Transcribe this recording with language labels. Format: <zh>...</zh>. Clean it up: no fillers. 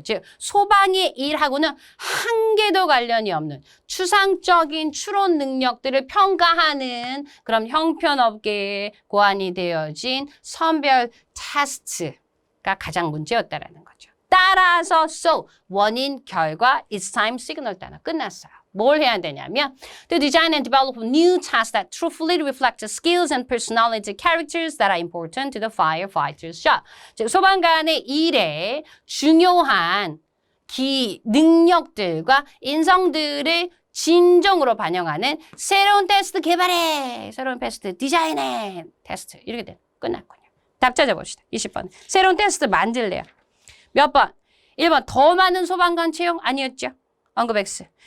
<ko>즉 소방의 일하고는 한 개도 관련이 없는 추상적인 추론 능력들을 평가하는 그런 형편없게 고안이 되어진 선별 테스트가 가장 문제였다라는 거죠. 따라서 so 원인 결과</ko> <en>it's time signal</en> <ko>단어 끝났어요. 뭘 해야 되냐면</ko> <en>to design and develop new tasks that truthfully reflect the skills and personality characters that are important to the firefighter's job.</en> <ko>즉 소방관의 일에 중요한 능력들과 인성들을 진정으로 반영하는 새로운 테스트 개발해, 새로운 테스트 디자인해, 테스트 이렇게 돼 끝났군요. 답 찾아봅시다. 20번. 새로운 테스트 만들래요. 몇 번? 1번 더 많은 소방관 채용 아니었죠? 언급 X.</ko>